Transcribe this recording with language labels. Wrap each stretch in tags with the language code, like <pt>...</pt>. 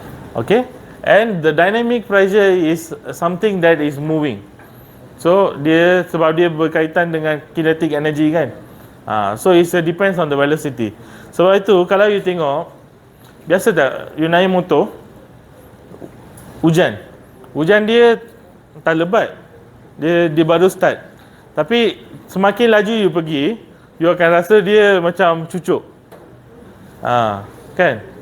<en>Okay, and the dynamic pressure is something that is moving.</en> <ms>So dia sebab dia berkaitan dengan kinetic energy kan.</ms> <en>So it depends on the velocity.</en> <ms>Sebab itu kalau you tengok, biasa tak you naik motor, hujan dia tak lebat, dia baru start. Tapi semakin laju you pergi, you akan rasa dia macam cucuk. Kan?</ms>